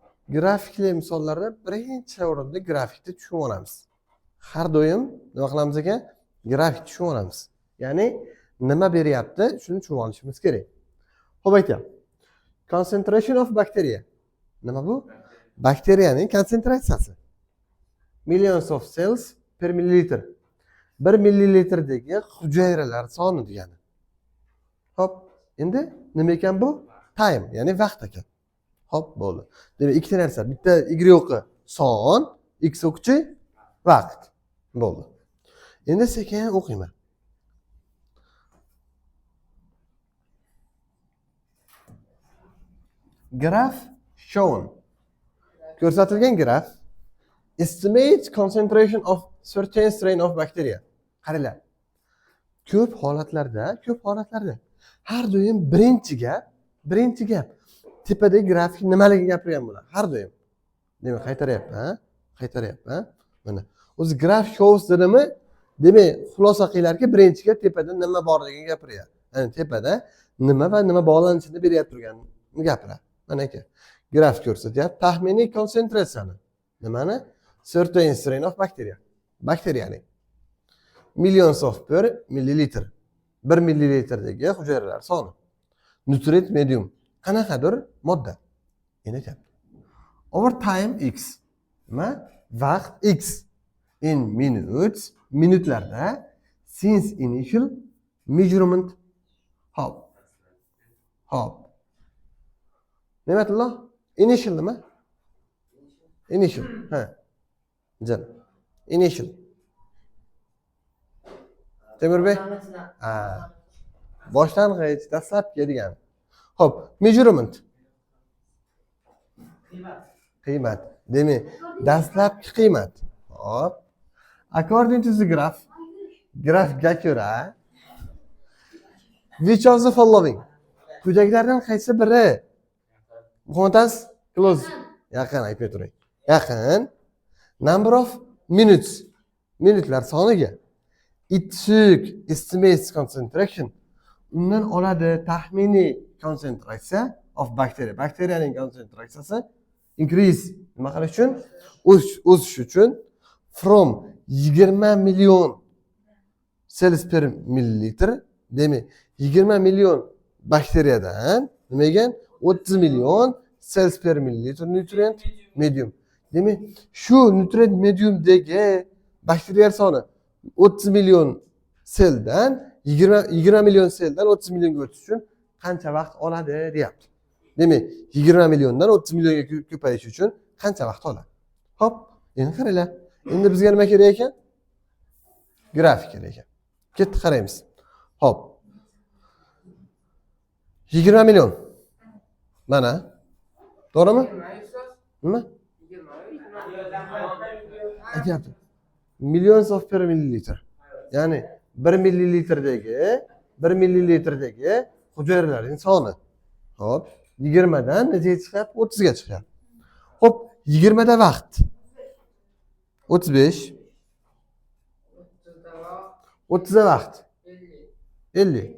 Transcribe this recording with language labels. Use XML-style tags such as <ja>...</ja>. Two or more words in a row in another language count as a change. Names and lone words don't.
<uz>grafikli misollarda birinchi o'rinda grafikni tushunib olamiz. Har doim nima qilamiz ekan? Grafik tushunib olamiz. Ya'ni nima beryapti, shuni tushunib olishimiz kerak. Xo'p aytaylik.</uz> <en>Concentration of bacteria.</en> <uz>Nima bu? Bakteriyaning konsentratsiyasi.</uz> <en>Millions of cells per milliliter.</en> <uz>1 millilitrdagi hujayralar soni degani. Xo'p, endi nima ekan bu? Time, ya'ni vaqt ekan. Xo'p, bo'ldi. Demak, ikkita narsa. Bitta y o'qi son, x o'qchi vaqt. Bo'ldi. Endi sekin o'qiyman.</uz> <en>Graph shown.</en> <uz>Ko'rsatilgan graf</uz> <en>estimate concentration of certain strain of bacteria.</en> <uz>Qaranglar. Ko'p holatlarda har doim birinchi gap tepadagi grafik nimaligini gapirgan bo'ladi. Har doim. Demak, qaytaryapman. Mana. O'zi</uz> <en>graph shows</en> <uz>dedimi? Demak, xulosa qilinglarki, birinchiga tepada nima borligini gapiryapti. Ya'ni tepada nima va nima bog'lanishini beryapti turganini gapiradi. Mana aka. Graf ko'rsatyapti taxminiy konsentratsiyani. Nimani?</uz> <en>Certain strain of bacteria. Bakteriyaning millions of per milliliter.</en> <uz>1 millilitrdagi hujayralar soni.</uz> <en>Nutrient medium.</en> <uz>Qanaqadir modda. Endi aytayapti.</uz> <en>Over time x. Nima? Vaqt x in minutes, minutlarda since initial measurement.</en> <uz>Hop. Ne'matullo? Initial nima? Initial. Ha. Jan. Initial. Temirbek? Ha. Boshlang'ich, dastlabki degani. Hop, measurement. Qiymat. Demak, dastlabki qiymat. Hop.</uz> <en>According to the graph,</en> <uz>grafikga ko'ra</uz> <en>which of the following?</en> <uz>Quyidagilardan qaysi biri? Qontas close. Yaqin aytmay turing. Yaqin.</uz> <en>Number of minutes.</en> <uz>Minutlar soniga.</uz> <en>It took estimates concentration.</en> <uz>Undan oladi taxminiy konsentratsiya</uz> <en>of bacteria.</en> <uz>Bakteriyaning konsentratsiyasi increase. Nima qilish uchun? O'sish uchun</uz> <en>from 20 million cells per milliliter.</en> <uz>Demak, 20 million bakteriyadan nima ekan?</uz> <en>30 million cells per milliliter nutrient medium.</en> <uz>Demak, shu</uz> <en>nutrient mediumdagi</en> <uz>bakteriyalar soni 30 million seldan 20 million seldan 30 millionga o'tish uchun qancha vaqt oladi deyapti. Demak, 20 milliondan 30 millionga ko'payish uchun qancha vaqt oladi? Hop, endi qaranglar. Endi bizga nima kerak ekan? Grafik kerak ekan. Ketdi qaraymiz. Hop. 20 million. Mana. To'g'rimi? Nima? Aytyapti.</uz> <en>Millions of per milliliter.</en> <uz>Ya'ni 1 millilitrdagi hujayralarning soni. Hop, 20 dan nechaga chiqyapti? 30 ga chiqyapti. Hop, 20 da vaqt. 35. 30 da vaqt. 50.</uz>